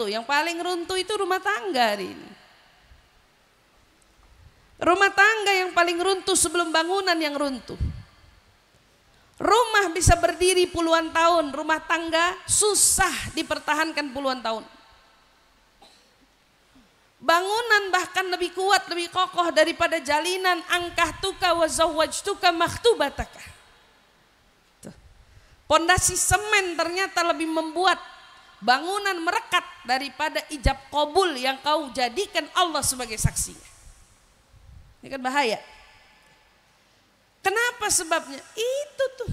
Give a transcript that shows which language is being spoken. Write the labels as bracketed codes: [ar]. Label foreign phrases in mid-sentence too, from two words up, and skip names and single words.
[id] Yang paling runtuh itu rumah tangga hari ini. Rumah tangga yang paling runtuh sebelum bangunan yang runtuh. Rumah bisa berdiri puluhan tahun, rumah tangga susah dipertahankan puluhan tahun. Bangunan bahkan lebih kuat, lebih kokoh daripada jalinan [ar] أنكحتك وزوجتك مخطوبتك. [id] Pondasi semen ternyata lebih membuat bangunan merekat daripada ijab qabul yang kau jadikan Allah sebagai saksinya. Ini kan bahaya. Kenapa sebabnya? Itu tuh.